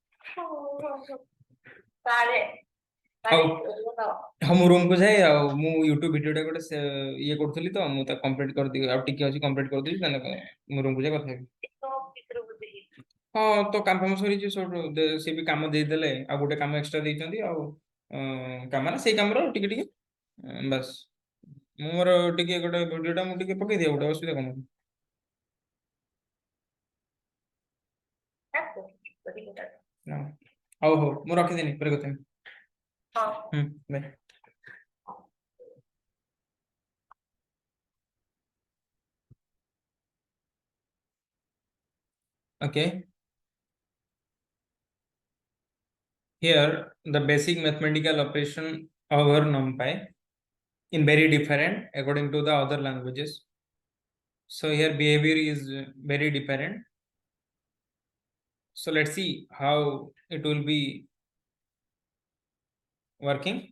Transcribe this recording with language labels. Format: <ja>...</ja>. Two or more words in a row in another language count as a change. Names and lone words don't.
<or>ହଉ ହଁ ମୁଁ ରୁମକୁ ଯାଏ ଆଉ ମୁଁ</or> <en>YouTube videoଟା</en> <or>ଗୋଟେ ଇଏ କରୁଥିଲି ତ ମୁଁ ତା କମ୍ପ୍ଲିଟ କରିଦେବି ଆଉ ଟିକେ ଅଛି କମ୍ପ୍ଲିଟ କରିଦେବି ତାହେଲେ ମୁଁ ରୁମକୁ ଯାଇ କଥା ହେବି ହଁ ତ କାମ ଫାମ ସରିଛି ସବୁ ସେ ବି କାମ ଦେଇଦେଲେ ଆଉ ଗୋଟେ କାମ ଏକ୍ସଟ୍ରା ଦେଇଛନ୍ତି ଆଉ କାମ ନା ସେଇ କାମର ଟିକେ ଟିକେ ବାସ୍ ମୁଁ ମୋର ଟିକେ ଗୋଟେ ଭିଡିଓଟା ମୁଁ ଟିକେ ପକେଇଦିଏ ଗୋଟେ ଅସୁବିଧା କଣ ହଉ ହଉ ମୁଁ ରଖିଦେନି ପରେ କଥା ହେବି</or> <en>bye okay here the basic mathematical operation over NumPy in very different according to the other languages so here behavior is very different so let's see how it will be working.</en>